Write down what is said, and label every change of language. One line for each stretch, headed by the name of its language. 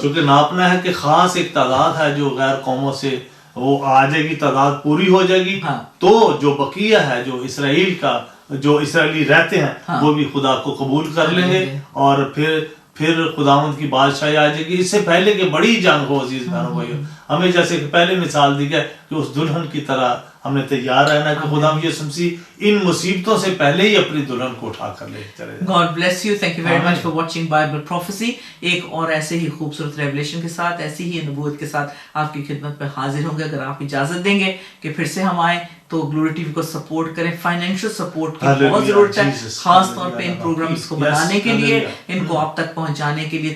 Urdu: چونکہ ناپنا ہے کہ خاص ایک تعداد ہے جو غیر قوموں سے وہ آ جائے گی, تعداد پوری ہو جائے گی, تو جو بقیہ ہے جو اسرائیل کا جو اسرائیلی رہتے ہیں وہ بھی خدا کو قبول کر لیں گے, اور پھر خداوند کی بادشاہی آ جائے گی. اس سے پہلے کہ بڑی جنگ ہو عزیز بہنوں بھائیو, ہمیں جیسے کہ پہلے مثال دی گئی کہ اس دلہن کی طرح ہم نے تیار رہنا کہ خداوند یسوع مسیح ان مصیبتوں سے پہلے ہی اپنی دلہن کو اٹھا کر لے چلے.
English: God bless you. Thank you very much for watching Bible Prophecy.
Urdu: ایک اور ایسے ہی خوبصورت ریولیشن کے ساتھ, ایسی ہی نبوت کے ساتھ آپ کی خدمت میں حاضر ہوں گے, اگر آپ اجازت دیں گے کہ پھر سے ہم آئیں تو گلوری ٹی وی کو سپورٹ کریں. فائنینشیل سپورٹ کی بہت ضرورت ہے, خاص طور پہ ان پروگرامز کو بنانے کے لیے, ان کو آپ تک پہنچانے کے لیے.